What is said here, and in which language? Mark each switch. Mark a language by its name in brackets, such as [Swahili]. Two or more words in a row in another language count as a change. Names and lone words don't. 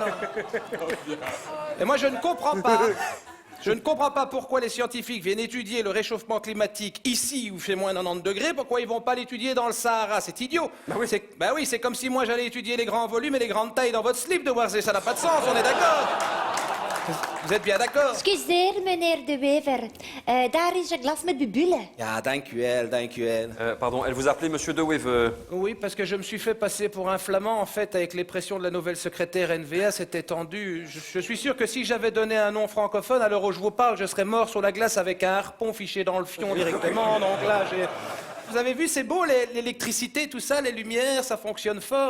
[French] Et moi, je ne comprends pas. Je ne comprends pas pourquoi les scientifiques viennent étudier le réchauffement climatique ici où il fait moins 90 degrés, pourquoi ils vont pas l'étudier dans le Sahara, c'est idiot. Bah oui, c'est comme si moi j'allais étudier les grands volumes et les grandes tailles dans votre slip de Warzé, ça n'a pas de sens, on est d'accord. Vous êtes bien d'accord? [Dutch] Excuseer, meneer De Wever. Daar is een glas met bubullen. Ja, dank u wel, dank u wel. [French] Pardon, elle vous appelait Monsieur De Wever. Oui, parce que je me suis fait passer pour un flamand, en fait, avec les pressions de la nouvelle secrétaire NVA, c'était tendu. Je suis sûr que si j'avais donné un nom francophone, à l'heure où je vous parle, je serais mort sur la glace avec un harpon fiché dans le fion directement. Donc là, Vous avez vu, c'est beau, l'électricité, tout ça, les lumières, ça fonctionne fort.